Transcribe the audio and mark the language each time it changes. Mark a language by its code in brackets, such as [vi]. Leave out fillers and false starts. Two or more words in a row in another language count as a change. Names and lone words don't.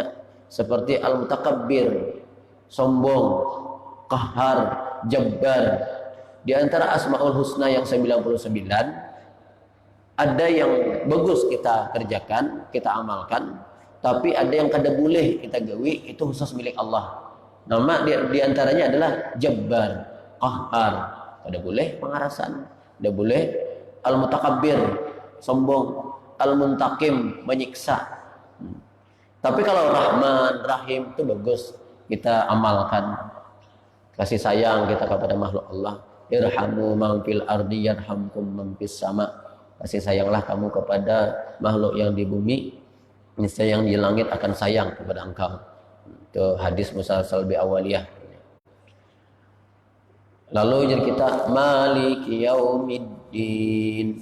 [id] Seperti Al-Mutakabbir, sombong, Qahhar, Jabbar. Di antara Asmaul Husna yang 99 ada yang bagus kita kerjakan, kita amalkan, tapi ada yang kada boleh kita gawi, itu khusus milik Allah. Nama di antaranya adalah Jabbar, Qahhar, [bjn] kada boleh pengarasan, kada boleh Al-Mutakabbir, sombong, [id] Al-Muntakim, menyiksa. Tapi kalau Rahman, Rahim itu bagus kita amalkan. Kasih sayang kita kepada makhluk Allah. [ar] ارحموا من في الأرض يرحمكم من في السماء. [id] Kasih sayanglah kamu kepada makhluk yang di bumi, niscaya yang di langit akan sayang kepada engkau. Itu hadis [ar] مسلسل بالأولية. [id] Lalu jadi kita [ar] مالك يوم الدين.